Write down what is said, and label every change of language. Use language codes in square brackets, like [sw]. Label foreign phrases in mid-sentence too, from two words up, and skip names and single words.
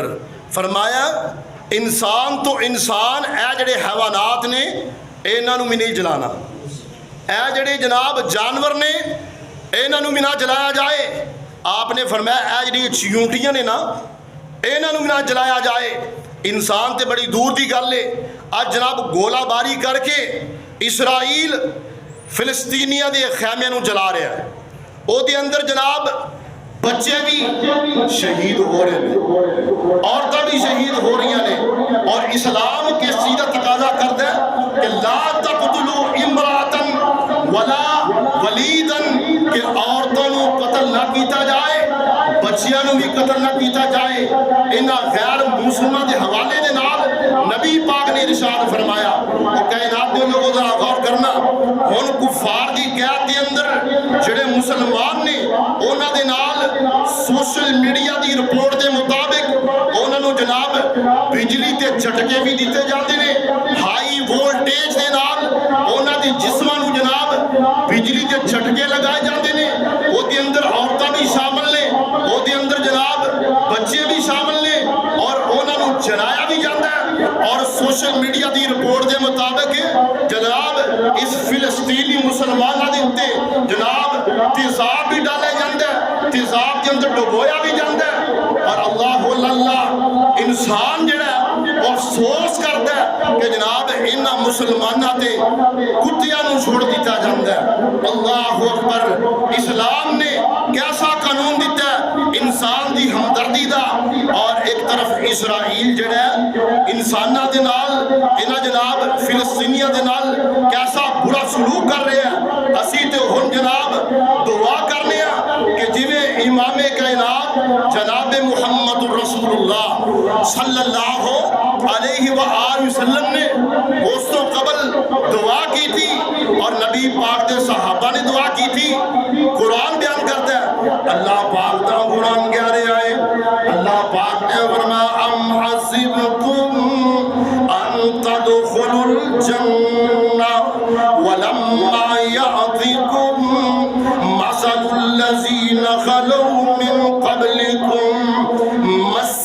[pa] فرمایا انسان تو انسان، اے جڑے حیوانات نے انہاں نو بھی نہیں جلانا، اے جڑے جناب جانور نے انہاں نو بھی نہ جلایا جائے. آپ نے فرمایا اے جڑی چیونٹیاں نے نا انہاں نو بھی نہ جلایا جائے. انسان تے بڑی دور دی گل ہے. آج جناب گولہ باری کر کے اسرائیل فلسطینیاں دے خیمیاں نو جلا رہا ہے، او دے اندر جناب بچے بھی شہید ہو رہے ہیں، [ur] عورتیں بھی شہید ہو رہی ہیں. اور اسلام کے سیدھا تقاضا کرتا ہے کہ [ar] لا تقتلوا امرأة ولا ولیدا، [ur] کہ عورتوں کو [pa] قتل نہ کیتا جائے، بچیاں نو بھی قتل نہ کیتا جائے. انہاں غیر مسلمان دے حوالے دے نال نبی پاک نے ارشاد فرمایا. کائنات دے لوگوں ذرا غور کرنا، ہن کفار دی قید دے اندر جڑے مسلمان نے انہاں دے نال [en] social media [pa] دی رپورٹ دے مطابق انہاں نو جناب بجلی تے جھٹکے بھی دیتے جاندے نے، [en] high voltage [pa] دے نال انہاں دی جسماں نو جناب بجلی تے جھٹکے لگائے جاندے نے. او دے اندر عورتاں بھی شامل نے، او دے اندر جناب بچے بھی شامل نے، اور انہاں نو جلایا بھی جاندا ہے. اور [en] social media [pa] دی رپورٹ دے مطابق جناب اس فلسطینی مسلماناں دے اوتے جناب تیزاب بھی ڈالے جاندا ہے، تیزاب کے اندر ڈبویا بھی جاندا ہے. اور اللہ اللہ انسان جڑا ہے [ur] وہ افسوس کرتا ہے کہ [pa] جناب انہاں مسلماناں تے کتیاں نو چھوڑ دیتا جاندا ہے. اللہ اکبر. اسلام نے کیسا قانون دیتا ہے انسان دی ہمدردی دا، اور ایک طرف اسرائیل جڑا ہے انساناں دے نال انہاں جناب فلسطینیاں دے نال کیسا برا سلوک کر رہے ہیں. اسی تے ہن جناب دعا کرنے ہیں کہ جویں امام کائنات جناب محمد رسول اللہ صلی اللہ علیہ وآلہ وسلم نے اس تو قبل [ur] دعا کی تھی، [pa] اور نبی پاک دے صحابہ نے [ur] دعا کی تھی. قرآن بیان کرتا ہے، [pa] اللہ پاک دا قرآن کہہ رہے آئے، اللہ پاک نے فرمایا [ar] ام حسبتم ان تدخلوا الجنہ ولما یأتکم مثل الذین خلوا من قبلکم